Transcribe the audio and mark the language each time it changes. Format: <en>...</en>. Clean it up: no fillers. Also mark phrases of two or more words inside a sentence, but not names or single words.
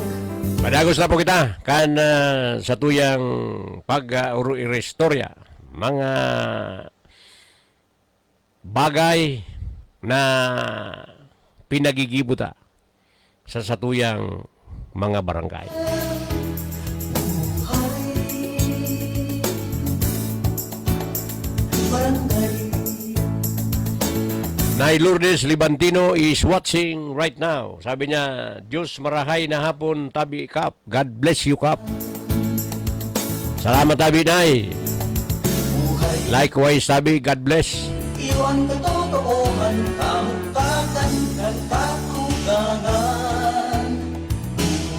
<bik>Madagos na po kita kan sa tuyang pag-restorya mga bagay na pinagigibuta sa satuyang mga barangay. Barangay.</bik> <en>Nay Lourdes Libantino is watching right now.</en> <bik>Sabi niya, Diyos marahay na hapon, Tabi Kap.</bik> <en>God bless you,</en> <bik>Kap. Salamat, Tabi, Nay.</bik> <en>Likewise, Tabi, God bless.</en> <bik>Iwan katotohan, kamukakan ng katugangan.</bik>